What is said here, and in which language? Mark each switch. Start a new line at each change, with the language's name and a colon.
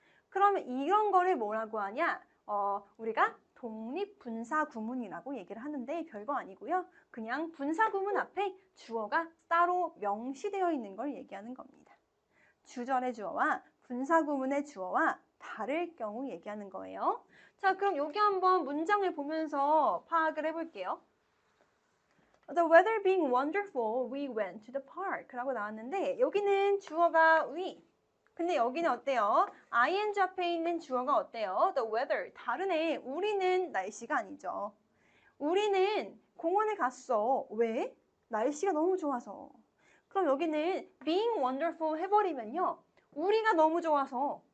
Korean: 그러면 이런 거를 뭐라고 하냐? 우리가 독립분사구문이라고 얘기를 하는데 별거 아니고요. 그냥 분사구문 앞에 주어가 따로 명시되어 있는 걸 얘기하는 겁니다. 주절의 주어와 분사구문의 주어와 다를 경우 얘기하는 거예요. 자, 그럼 여기 한번 문장을 보면서 파악을 해볼게요.
English: The weather being wonderful, we went to the park
Korean: 라고 나왔는데 여기는 주어가
English: we.
Korean: 근데 여기는 어때요? ing 앞에 있는 주어가 어때요? The weather. 다르네. 우리는 날씨가 아니죠. 우리는 공원에 갔어. 왜? 날씨가 너무 좋아서. 그럼 여기는 being wonderful 해버리면요. 우리가 너무 좋아서